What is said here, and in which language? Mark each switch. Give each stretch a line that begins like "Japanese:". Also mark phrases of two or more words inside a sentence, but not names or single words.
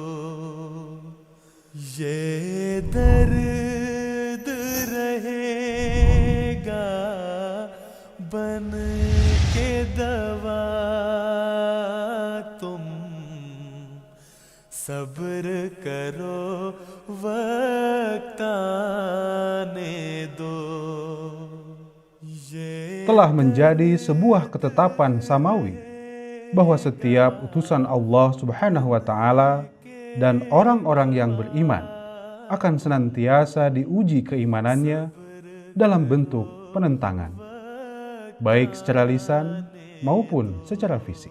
Hindi: ये दर्द रहेगा बन के दवा, तुम सब्र करो वक्त आने दो।
Indonesian: Telah menjadi sebuah ketetapan samawi bahwa setiap utusan Allah
Arabic: سبحانه وتعالى
Indonesian: dan orang-orang yang beriman akan senantiasa diuji keimanannya dalam bentuk penentangan, baik secara lisan maupun secara fisik.